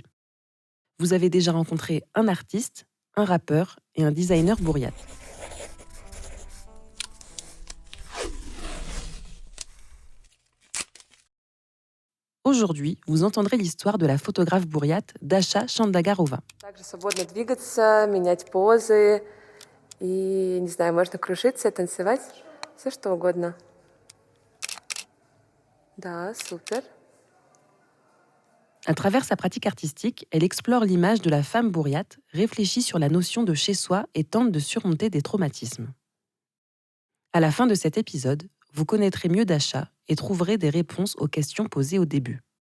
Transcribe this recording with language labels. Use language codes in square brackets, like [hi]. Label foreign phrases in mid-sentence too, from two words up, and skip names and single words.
[fr] Vous avez déjà rencontré un artiste, un rappeur et un designer bouriate. Aujourd'hui, vous entendrez l'histoire de la photographe bouriate Dasha Chandagarova. [ru] Также свободно двигаться, менять позы. И, не знаю, можно кружиться, танцевать. Все что угодно. Да, супер. [fr] À travers sa pratique artistique, elle explore l'image de la femme bouriate, réfléchit sur la notion de chez-soi et tente de surmonter des traumatismes. À la fin de cet épisode, vous connaîtrez mieux Dasha et trouverez des réponses aux questions posées au début.